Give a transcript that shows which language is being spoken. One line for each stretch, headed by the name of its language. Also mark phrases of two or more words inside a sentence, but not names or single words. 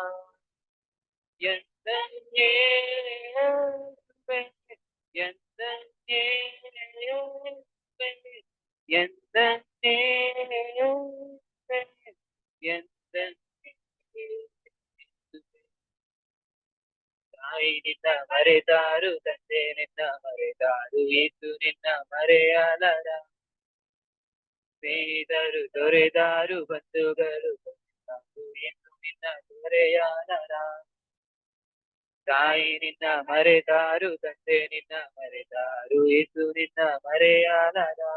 Tamil: எந்த இயேசுவே, எந்த இயேசுவே, எந்த இயேசுவே, எந்த இயேசுவே.
Kannada: ತಾಯಿ ನಿನ್ನ ಮರೆತಾರು ತಂದೆ ನಿನ್ನ ಮರೆತಾರು ಏಸು ನಿನ್ನ ಮರೆಯಲಾರ ಸ್ನೇಹಿತರು ತೊರೆದಾರು ಬಂಧುಗಳು ತೊರೆದಾರು ಏಸು ನಿನ್ನ ತೊರೆಯಲಾರ ತಾಯಿ ನಿನ್ನ ಮರೆತಾರು ತಂದೆ ನಿನ್ನ ಮರೆತಾರು ಏಸು ನಿನ್ನ ಮರೆಯಲಾರ